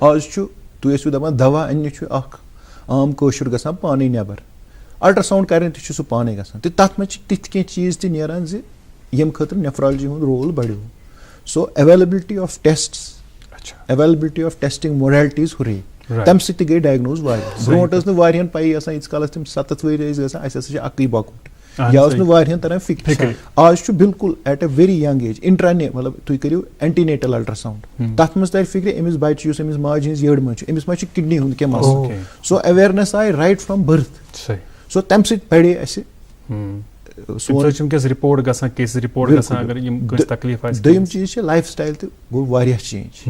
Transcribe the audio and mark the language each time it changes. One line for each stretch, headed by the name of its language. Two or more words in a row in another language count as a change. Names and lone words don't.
Kashmiri: آز چھُ تُہۍ ٲسِو دَپان دوا اَننہِ چھُ اکھ عام کٲشُر گژھان پانے نٮ۪بر الٹرٛاساوُنٛڈ کرنہِ تہِ چھُ سُہ پانے گژھان تہٕ تَتھ منٛز چھِ تِتھۍ کینٛہہ چیٖز تہِ نیران زِ ییٚمہِ خٲطرٕ نیفرالجی ہُنٛد رول بڑیو.
English: so availability of tests availability of testing modalities
Kashmiri: ہُرے تَمہِ سۭتۍ تہِ گٔے ڈایگنوز واریاہ. برونٛٹھ ٲس نہٕ واریاہن پیی آسان ییٖتِس کالس تِم 70 ؤری ٲسۍ گژھان اَسہِ ہسا چھِ اَکٕے بۄکوَٹ یا اوس نہٕ واریاہن تران فِکرِ. آز چھُ بِلکُل
English: at a very young age
Kashmiri: اِنٹرٛانے مطلب تُہۍ کٔرِو
English: antenatal ultrasound
Kashmiri: تَتھ منٛز ترِ فِکرِ أمِس بچہِ یُس أمِس ماجہِ ہِنٛز یٔڈ منٛز چھُ أمِس ما چھُ کِڈنی ہُنٛد کینٛہہ مسلہٕ. سو ایویرنیس آیہِ
English: right from birth.
Kashmiri: سو تَمہِ سۭتۍ بڑے اَسہِ. دوٚیِم چیٖز چھِ
English: life style
Kashmiri: تہِ گوٚو واریاہ چینج.